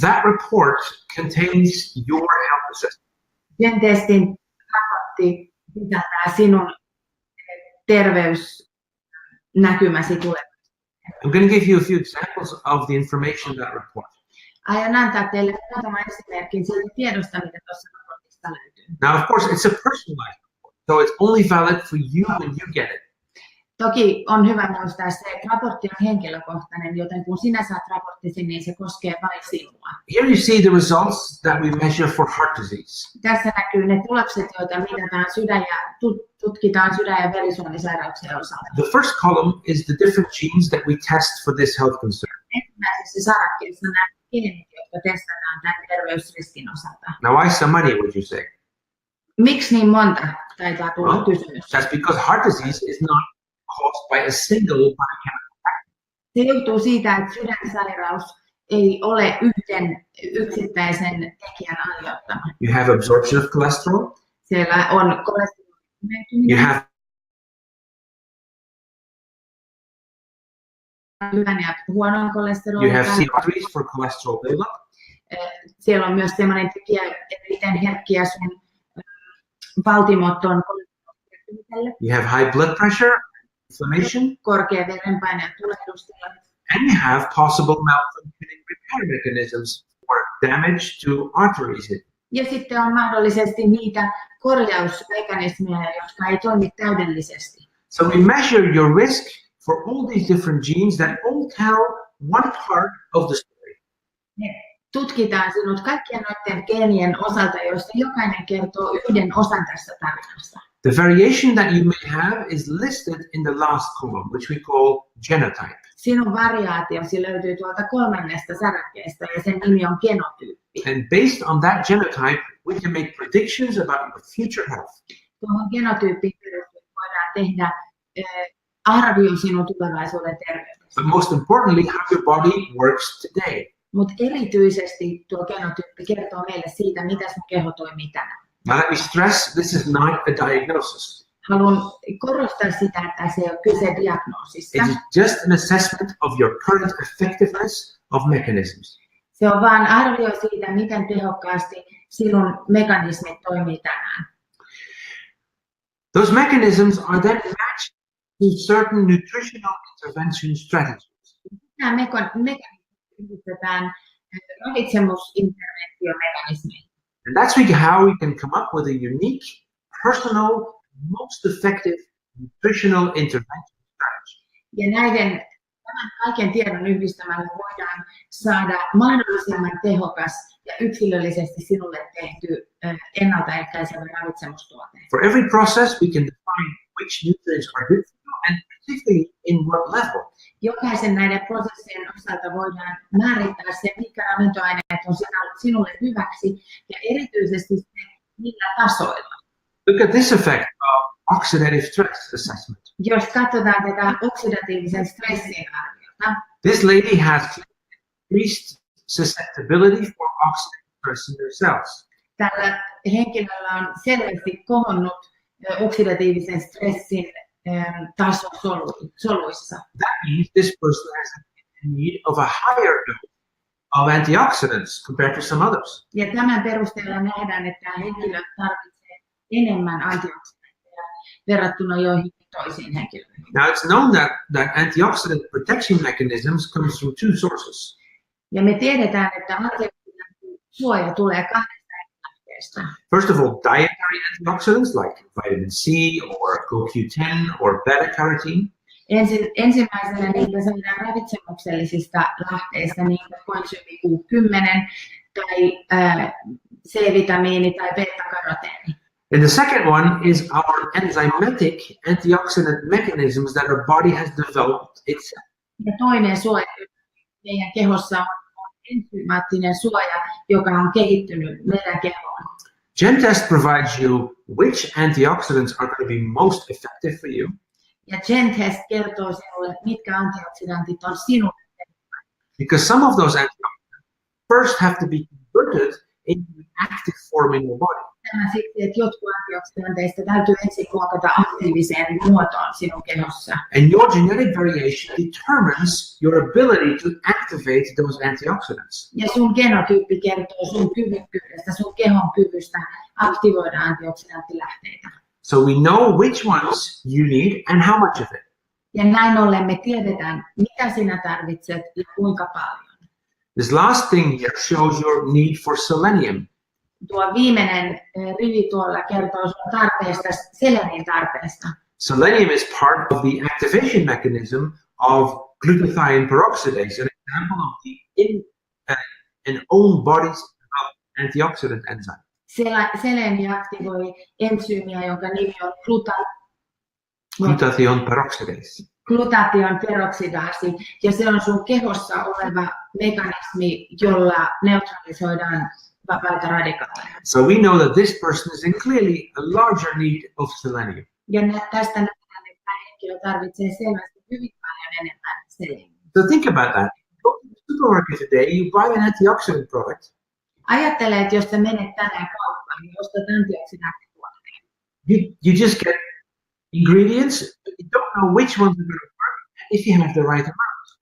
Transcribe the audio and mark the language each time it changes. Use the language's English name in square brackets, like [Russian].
[English] That report contains your health assessment. [Finnish] Sen testin raportti sisältää sinun terveysnäkymäsi tulevaisuudessa. [English] I'm going to give you a few examples of the information in that report. [Finnish] Aion antaa teille muutama esimerkin siitä tiedosta, mitä tuossa raportista löytyy. [English] Now, of course, it's a personalized report, so it's only valid for you when you get it. [Finnish] Toki on hyvä muistaa se, että raportti on henkilökohtainen, joten kun sinä saat raporttisi, niin se koskee vain sinua. [English] Here you see the results that we measure for heart disease. [Finnish] Tässä näkyy ne tulokset, joita mitataan tutkitaan sydän- ja verisuonisairauksien osalta. [English] The first column is the different genes that we test for this health concern. [Finnish] Ensimmäisessä sarakkeessa nämä geenit, jotka testataan tämän terveysriskin osalta. [English] Now, why so many, would you say? [Finnish] Miksi niin monta, taitaa tulla kysymys. [English] That's because heart disease is not caused by a single biochemical factor. [Finnish] Se johtuu siitä, että sydänsairaus ei ole yhden yksittäisen tekijän aiheuttama. [English] You have absorption of cholesterol. [Finnish] Siellä on kolesterolin [English] You have [Finnish] hyvän ja huonon kolesterolin. [English] You have C3s for cholesterol buildup. [Finnish] Siellä on myös sellainen tekijä, että miten herkkiä sun valtimot on kolesterolille. [English] You have high blood pressure, inflammation, [Finnish] korkea verenpaine ja tulehdustila. [English] and you have possible malfunctioning repair mechanisms for damage to arteries. [Finnish] Ja sitten on mahdollisesti niitä korjausmekanismeja, jotka ei toimi täydellisesti. [English] So we measure your risk for all these different genes that all tell one part of the story. [Finnish] Me tutkitaan sinut kaikkien noiden geenien osalta, joista jokainen kertoo yhden osan tässä tarinasta. [English] The variation that you may have is listed in the last column, which we call genotype. [Finnish] Sinun variaatiosi löytyy tuolta 3. säräkkeestä ja sen nimi on genotyyppi. [English] And based on that genotype, we can make predictions about your future health. [Finnish] Tuohon genotyyppiin perustuen voidaan tehdä arvio sinun tulevaisuuden terveydestä. [English] But most importantly, how your body works today. [Finnish] Mutta erityisesti tuo genotyyppi kertoo meille siitä, mitä sun keho toimii tänään. [English] Now let me stress, this is not a diagnosis. [Finnish] Haluan korostaa sitä, että se ei ole kyse diagnoosista. [English] It is just an assessment of your current effectiveness of mechanisms. [Finnish] Se on vain arvio siitä, miten tehokkaasti sinun mekanismit toimii tänään. [English] Those mechanisms are then matched to certain nutritional intervention strategies. [Finnish] Nämä mekanismit yhdistetään ravitsemusinterventiomekanismeihin. [English] And that's how we can come up with a unique, personal, most effective nutritional intervention strategy. [Finnish] Ja tämän kaiken tiedon yhdistämällä voidaan saada mahdollisimman tehokas ja yksilöllisesti sinulle tehty ennaltaehkäisevä ravitsemustuote. [English] For every process, we can define which nutrients are good for you and particularly in what level. [Finnish] Jokaisen näiden prosessien osalta voidaan määrittää se, mitkä ravintoaineet on sinulle hyväksi ja erityisesti se, millä tasoilla. [English] Look at this effect of oxidative stress assessment. [Finnish] Jos katsotaan tätä oksidatiivisen stressin arviota, [English] This lady has increased susceptibility for oxidative stress in her cells. [Finnish] tällä henkilöllä on selvästi kohonnut oksidatiivisen stressin taso soluissa. [English] That means this person has a need of a higher dose of antioxidants compared to some others. [Finnish] Ja tämän perusteella nähdään, että henkilö tarvitsee enemmän antioksidantteja verrattuna joihinkin toisiin henkilöihin. [English] Now it's known that antioxidant protection mechanisms comes from two sources. [Finnish] Ja me tiedetään, että antioksidanttisuoja tulee 2 lähteestä. [English] First of all, dietary antioxidants like vitamin C or CoQ10 or beta-carotene. [Finnish] Ensimmäisenä niitä saadaan ravitsemuksellisista lähteistä, niin kuin koensyymi Q10 tai C-vitamiini tai beta-karoteeni. [English] And the second one is our enzymatic antioxidant mechanisms that our body has developed itself. [Finnish] Ja toinen suoja meidän kehossa on ensymaattinen suoja, joka on kehittynyt meidän kehoon. [English] GenTest provides you which antioxidants are going to be most effective for you. [Finnish] Ja GenHealth kertoo sinulle, mitkä antioksidantit on sinulle. [English] Because some of those antioxidants first have to be converted into an active form in your body. [Finnish] Tämä siksi, että jotkut antioksidanteista täytyy ensin muokata aktiiviseen muotoon sinun kehossa. [English] And your genetic variation determines your ability to activate those antioxidants. [Finnish] Ja sun genotyyppi kertoo sun kyvykkyydestä, sun kehon kyvystä aktivoida antioksidanttilähteitä. [English] So we know which ones you need and how much of it. [Finnish] Ja näin ollen me tiedetään, mitä sinä tarvitset ja kuinka paljon. [English] This last thing here shows your need for selenium. [Finnish] Tuo viimeinen rivi tuolla kertoo sun tarpeesta, selenin tarpeesta. [English] Selenium is part of the activation mechanism of glutathione peroxidase, an example of an own body's antioxidant enzyme. [Finnish] Seleni aktivoi entsyymiä, jonka nimi on [English] Glutathione peroxidase. [Finnish] glutaation peroksidaasi, ja se on sun kehossa oleva mekanismi, jolla neutralisoidaan vapaita radikaaleja. [English] So we know that this person is in clearly a larger need of selenium. [Finnish] Ja tästä nähdään, että tämä henkilö tarvitsee selvästi hyvin paljon enemmän seleniumia. [English] So think about that. Go to the supermarket today, you buy an antioxidant product. [Finnish] Ajattele, että jos sä menet tänään kauppaan, niin ostat antioksidanttituotteen. [English] You just get ingredients, but you don't know which ones are going to work if you have the right amount.